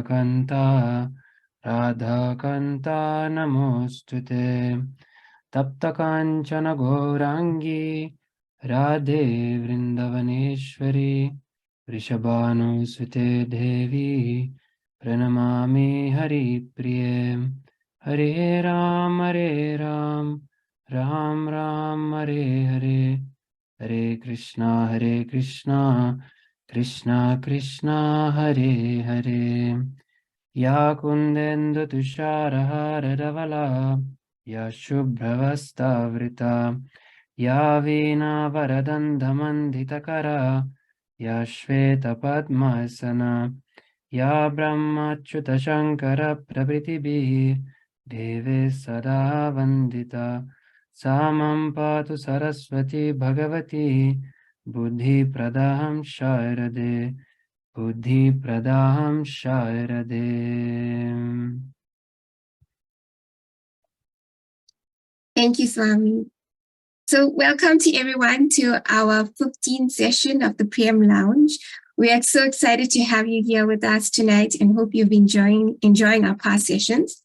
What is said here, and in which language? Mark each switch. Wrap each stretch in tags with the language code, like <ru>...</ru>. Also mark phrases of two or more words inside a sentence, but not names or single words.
<sa>Kanta Radha Kanta Namostute Tapta Kanchana Gaurangi Radhe Vrindavaneshwari Vrishabhanu Sute Devi Pranamami Hari Priye Hare Ram Hare Ram Ram Ram Hare Hare Hare Krishna Krishna Krishna Hare Hare Ya Kundendu Tusharahara Ravala Ya Shubhravastavrita Ya Veena Varadandamandhitakara Ya Shveta Padmasana Ya Brahmachyuta Shankara Prabhritibhi Deve Sada Vandita Samam Patu Saraswati Bhagavati Buddhi Pradaham Sharade Buddhi Pradaham Sharade.</sa> <en>Thank you, Swami. So welcome to everyone to our 15th session of the Prem Lounge. We are so excited to have you here with us tonight and hope you've been enjoying our past sessions.</en>